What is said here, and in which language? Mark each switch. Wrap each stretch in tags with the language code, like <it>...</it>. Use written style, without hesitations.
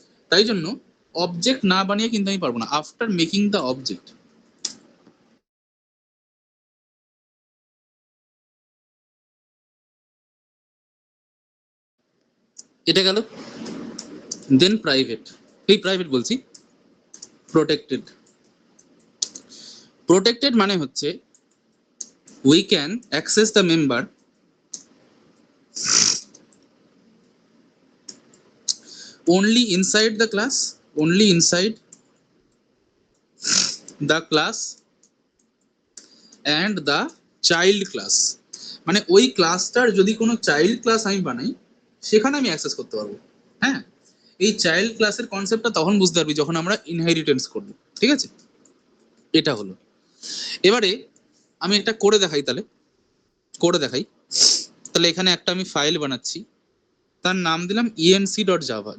<bn>তাই জন্য অবজেক্ট না বানিয়ে কিন্তু আমি পারবো না,</bn> <en>After making the object.</en> <bn>এটা গেল। দেন প্রাইভেট, এই প্রাইভেট বলছি, প্রোটেক্টেড। প্রোটেক্টেড মানে হচ্ছে</bn> <en>We can access the member only inside the class, only inside the class and the child class।</en> <bn>মানে ওই ক্লাসটার যদি কোনো চাইল্ড ক্লাস আমি বানাই, সেখানে আমি অ্যাক্সেস করতে পারবো, হ্যাঁ। এই চাইল্ড ক্লাসের কনসেপ্টটা তখন বুঝতে পারবি যখন আমরা ইনহেরিটেন্স করব, ঠিক আছে। এটা হলো। এবারে আমি এটা করে দেখাই, তাহলে এখানে একটা আমি ফাইল বানাচ্ছি, তার নাম দিলাম enc.java।</bn>